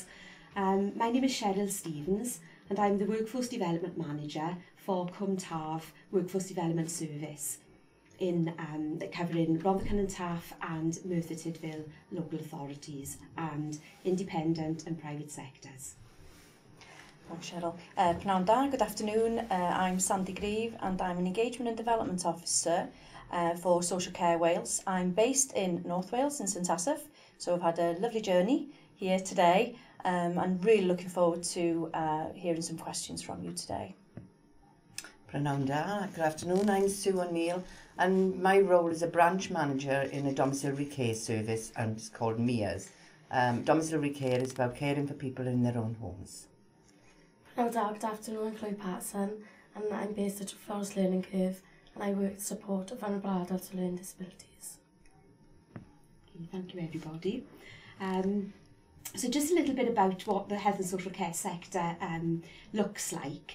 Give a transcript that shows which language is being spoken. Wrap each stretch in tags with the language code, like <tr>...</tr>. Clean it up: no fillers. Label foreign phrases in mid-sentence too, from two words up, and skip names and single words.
<en>My name is Cheryl Stevens, and I'm the Workforce Development Manager for Cwm Taf Workforce Development Service, covering Rhondda and Taff and Merthyr Tydfil local authorities and independent and private sectors. Thanks,</en> <cy>Cheryl. Prynhawn da,</cy> <en>good afternoon. I'm Sandy Grieve and I'm an Engagement and Development Officer for Social Care Wales. I'm based in North Wales in St Asaph, so I've had a lovely journey here today and really looking forward to hearing some questions from you today.</en> <cy>Prynhawn da,</cy> <en>good afternoon. I'm Sue O'Neill, and my role is a branch manager in a domiciliary care service, and it's called MIA's. Domiciliary care is about caring for people in their own homes.</en> <cy>Prynhawn da,</cy> <en>good afternoon. I'm Chloe Patson, and I'm based at Forest Learning Curve, and I work to support vulnerable adults with learning disabilities. Okay, thank you, everybody. So just a little bit about what the health and social care sector looks like.</en>